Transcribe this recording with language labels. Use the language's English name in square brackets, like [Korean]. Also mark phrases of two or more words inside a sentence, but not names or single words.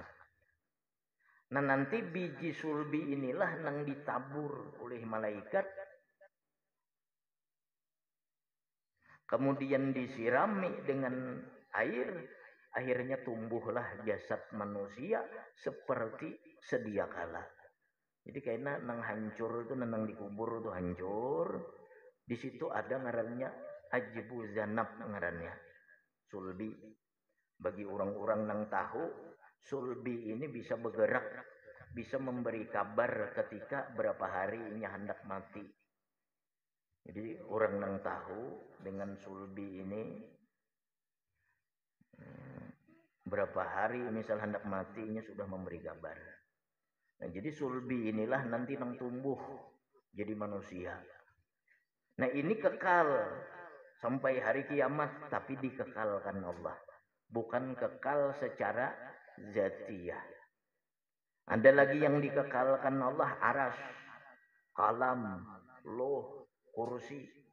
[Indonesian] Nah nanti biji sulbi inilah yang ditabur oleh malaikat. Kemudian disirami dengan air. Akhirnya tumbuhlah jasad manusia seperti sedia kala. [Banjar] Jadi kayaknya nang hancur itu, nang dikubur itu hancur. Di situ ada ngarannya [Arabic] عجب الذنب [Banjar] ngarannya. Sulbi. Bagi orang-orang nang tahu, sulbi ini bisa bergerak, bisa memberi kabar ketika berapa harinya hendak mati. Jadi orang nang tahu dengan sulbi ini berapa hari misal hendak matinya sudah memberi kabar. Nah jadi sulbi inilah nanti nang tumbuh jadi manusia. [Indonesian] Nah ini kekal sampai hari kiamat, tapi dikekalkan Allah. Bukan kekal secara zatiyah. Ada lagi yang dikekalkan Allah, aras, kalam, loh, kursi.